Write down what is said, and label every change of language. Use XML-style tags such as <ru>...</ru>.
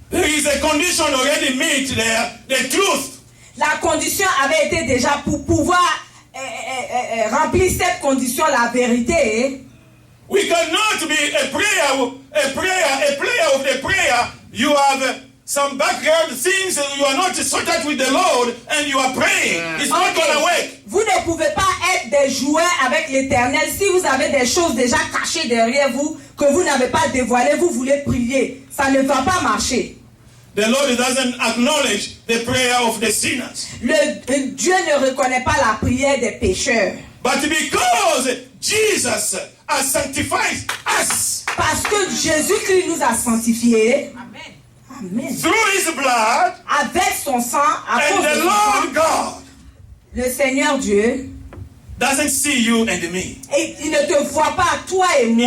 <en>There is a condition already made there. The truth.</en> <fr>La condition avait été déjà pour pouvoir remplir cette condition, la vérité.</fr> <en>We cannot be a player of the prayer. You have some background things and you are not sorted with the Lord and you are praying. It's not going to work.</en> <fr>Vous ne pouvez pas être des joueurs avec l'Éternel si vous avez des choses déjà cachées derrière vous que vous n'avez pas dévoilées. Vous voulez prier, ça ne va pas marcher.</fr> <en>The Lord doesn't acknowledge the prayer of the sinners.</en> <fr>Dieu ne reconnaît pas la prière des pécheurs.</fr> <en>But because Jesus has sanctified us</en> <fr>Parce que Jésus-Christ nous a sanctifiés. Amen.</fr> <en>through His blood,</en> <fr>Avec son sang, à</fr> <en>and</en> <fr>cause de</fr> <en>the</en> <fr>son</fr> <en>Lord</en> <fr>sang,</fr> <en>God</en> <fr>le Seigneur Dieu,</fr> <en>doesn't see you and me.</en> <fr>et il ne te voit pas, toi et moi.</fr>